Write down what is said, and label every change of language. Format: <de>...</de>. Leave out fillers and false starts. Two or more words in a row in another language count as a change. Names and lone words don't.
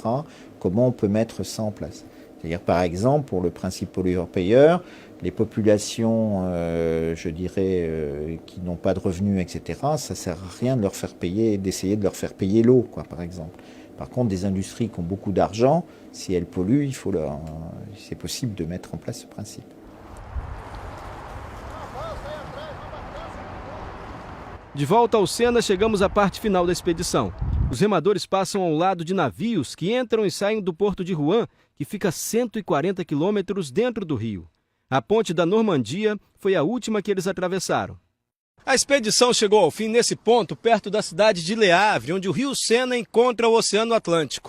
<fr>Comment on peut mettre ça en place? C'est-à-dire, par exemple, pour le principe pollueur-payeur, les populations, je dirais, qui n'ont pas de revenus, etc., ça ne sert à rien de leur faire payer, d'essayer de leur faire payer l'eau, quoi, par exemple. Par contre, des industries qui ont beaucoup d'argent, si elles polluent, c'est possible de mettre en place ce principe.</fr> <pt>De volta ao Sena, chegamos à parte final da expedição. Os remadores passam ao lado de navios que entram e saem do porto de Rouen, que fica a 140 quilômetros dentro do rio. A ponte da Normandia foi a última que eles atravessaram. A expedição chegou ao fim nesse ponto, perto da cidade de Le Havre, onde o rio Sena encontra o Oceano Atlântico.</pt>